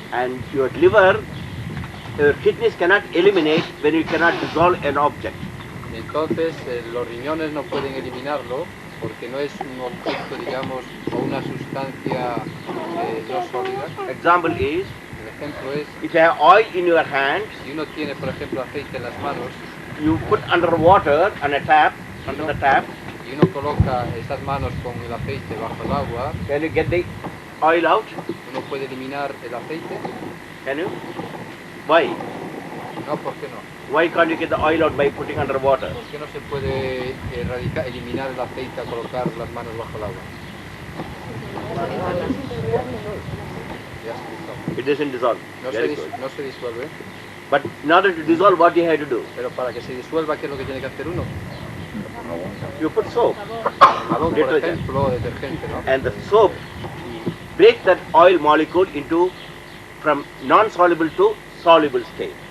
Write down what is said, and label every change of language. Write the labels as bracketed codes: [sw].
[en] And your liver, your kidneys cannot eliminate when you cannot dissolve an object. [es] Entonces los riñones no pueden eliminarlo porque no es un objeto, digamos, o una sustancia no sólida. [en] Example is, [es] El ejemplo es, [en] if you have oil in your hands, [es] si uno tiene, por ejemplo, aceite en las manos [en] you put under water on a tap, under the tap, [es] y uno coloca estas manos con el aceite bajo el agua, [en] can you get the oil out? [es] uno puede eliminar el aceite. [en] Can you? Why? [es] No, ¿por qué no? [en] Why can't you get the oil out by putting under water? [es] ¿Por qué no se puede eliminar el aceite al colocar las manos bajo el agua? Ya se disuelve. [en] It doesn't dissolve. Very good. [es] No se disuelve, [en] But in order to dissolve, what do you have to do? [es] pero para que se disuelva, ¿qué es lo que tiene que hacer uno? [en] You put soap. [es] Jabón, por [en] Detergent. [es] ejemplo, detergente, ¿no? [en] And the soap breaks that oil molecule into from non-soluble to soluble state.